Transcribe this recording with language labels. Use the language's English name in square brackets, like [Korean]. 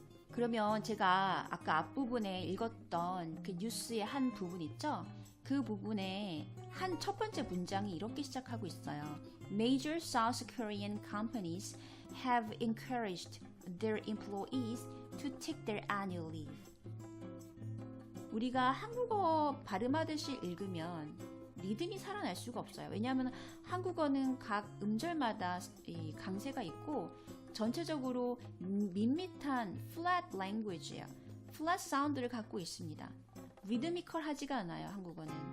[Korean] 그러면 제가 아까 앞부분에 읽었던 그 뉴스의 한 부분 있죠? 그 부분에 한 첫 번째 문장이 이렇게 시작하고 있어요. [English] Major South Korean companies have encouraged their employees to take their annual leave. [Korean] 우리가 한국어 발음하듯이 읽으면 리듬이 살아날 수가 없어요. 왜냐하면 한국어는 각 음절마다 이 강세가 있고 전체적으로 밋밋한 flat language예요. flat 사운드를 갖고 있습니다. 리드미컬하지가 않아요, 한국어는.